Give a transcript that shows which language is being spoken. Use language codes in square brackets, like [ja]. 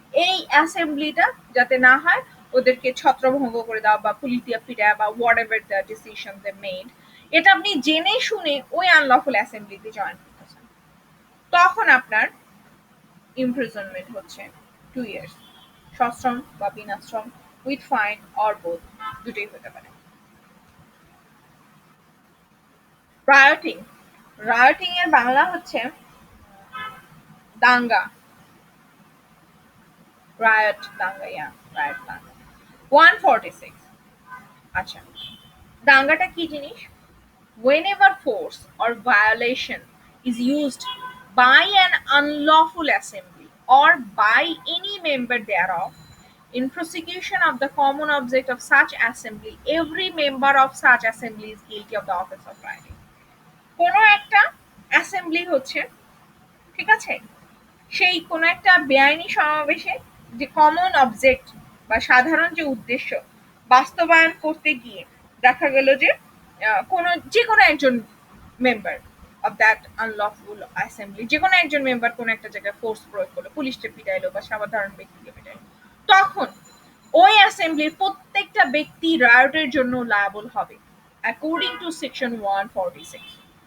[bn] এই অ্যাসেম্বলিটা যাতে না হয় ওদেরকে ছত্রভঙ্গ করে দেওয়া বা পুলিশ দিয়ে পিটায় বা [en] whatever the decision they made, [bn] এটা আপনি জেনে শুনে ওই আনলফুল অ্যাসেম্বলিতে জয়েন করতেছেন, তখন আপনার ইমপ্রিজনমেন্ট হচ্ছে 2 ইয়ার্স, সশ্রম বা বিনাশ্রম, উইথ ফাইন অর বোথ, দুটোই হতে পারে। রায়োটিং, রায়োটিং এর বাংলা হচ্ছে দাঙ্গা, রায়ট দাঙ্গা, রায়ট দাঙ্গা। [en] 146 [bn] আচ্ছা, দাঙ্গাটা কি জিনিস, [en] whenever force or violation is used by an unlawful assembly or by any member thereof in prosecution of the common object of such assembly, every member of such assembly is guilty of the offense of rioting। [bn] কোনো একটা assembly হচ্ছে, ঠিক আছে, সেই কোনো একটা বেআইনি সমাবেশে যে কমন অবজেক্ট বা সাধারণ যে উদ্দেশ্য বাস্তবায়ন করতে গিয়ে দেখা গেল যে যে কোনো একজন member of that unlawful assembly, যে কোনো একজন মেম্বার কোনো একটা জায়গায় ফোর্স প্রয়োগ করলো, পুলিশকে পিটাইলো বা সাধারণ ব্যক্তিকে পিটাইলো, তখন ওই অ্যাসেম্বলির প্রত্যেকটা ব্যক্তি রায়টের জন্য লায়াবল হবে অ্যাকর্ডিং টু সেকশন 146।